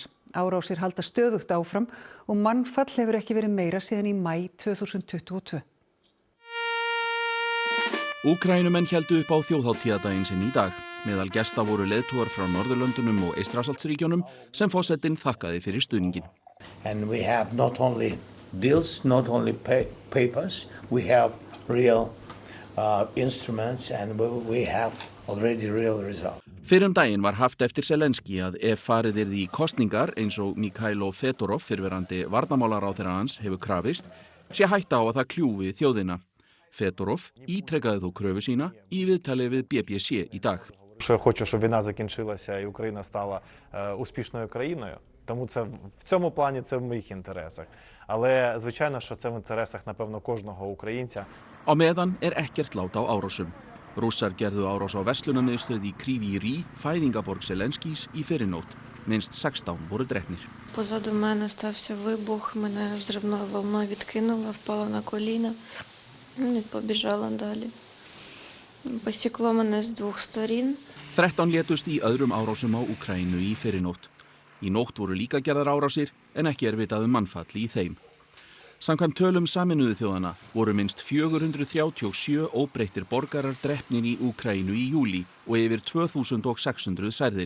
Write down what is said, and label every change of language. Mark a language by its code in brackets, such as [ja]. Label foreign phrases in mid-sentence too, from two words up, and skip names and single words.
[is] Árásir halda stöðugt áfram og mannfall hefur ekki verið meira síðan í maí 2022. Úkraínumenn héldu upp á þjóðhátíðardaginn sinn í dag. Meðal gesta voru leiðtogar frá Norðurlöndunum og Eystrasaltsríkjunum sem forsetinn þakkaði fyrir stuðninginn. [en] And we have not only deals, not only papers, we have real instruments and we have already real results. [is] Fyrr daginn var haft eftir Zelenski að ef farið yrði í kosningar eins og Mikhailo Fedorov, fyrrverandi varnarmálaráðherra hans, hefur krafist, sé hætta á að það kljúfi þjóðina. Fedorov ítrekkaði þó kröfu sína í viðtali við BBC í dag. [uk] Я хочу, щоб війна закінчилася і Україна стала успішною країною. Тому це в цьому плані це в моїх інтересах. Але звичайно, що це в інтересах, напевно, кожного українця. [is] Á meðan ekkert lát á árásum. Rússar gerðu árás á verslunarmiðstöð í Kryvyi Rih, fæðingaborg Zelenskís, í fyrrinótt. Minnst 16 voru drepnir. [uk] Позаду мене стався вибух, мене взривною волною відкинуло, впала на коліна і побіжала далі. Посікло мене з двох сторін. [is] 13 létust í öðrum árásum á Úkraínu í fyrrinótt. Í nótt voru líka gerðar árásir en ekki vitað mannfall í þeim. Samkvæmt tölum Sameinuðu þjóðanna voru minnst 437 óbreyttir borgarar drepnir í Úkraínu í júlí og yfir 2600 særðir.